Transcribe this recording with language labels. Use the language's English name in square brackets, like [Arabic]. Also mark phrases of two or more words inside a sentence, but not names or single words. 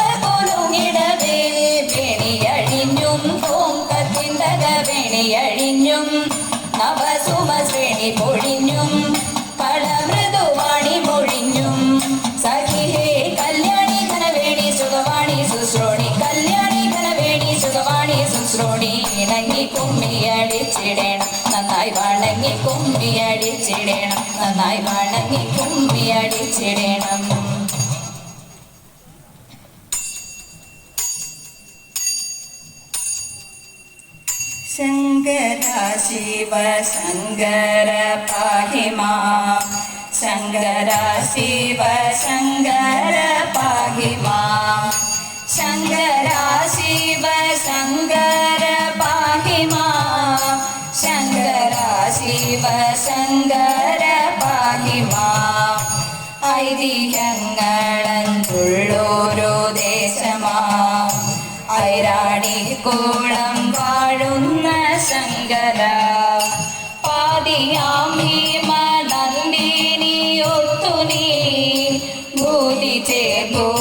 [Malayalam] കുലുങ്ങിടവേ വേണിയഴിഞ്ഞും തോങ്കത്തിന്തക വേണിയഴിഞ്ഞും നവസുമശ്രേണി പൊഴിഞ്ഞും പടമൃദുവാണി മൊഴിഞ്ഞും സഖിഹേ കല്യാണി ധനവേണി സുഖവാണി സുശ്രോണി കല്യാണി ധനവേണി സുഖവാണി സുശ്രോണി ഇണങ്ങി കുമ്മിയടിച്ചിടേണം നന്നായി വണങ്ങി കുമ്മിയടിച്ചിടേണം നന്നായി വണങ്ങി കുമ്മിയടിച്ചിടേണം [Sanskrit] शंकरा शिव शंकर पाहि मां शंकरा शिव शंकर पाहि मां शंकरा शिव शंकर पाहि मां शंकरा शिव शंकर पाहि मां [Malayalam] ഐതിഹ്യങ്ങളെന്നുള്ളൊരു ദേശമാ ഐരാണിക്കുളം വാഴുന്ന ശങ്കര പാതിയാം ഭീമ നന്ദിനിയൊത്തു നീ ഭൂതി ചേർന്നു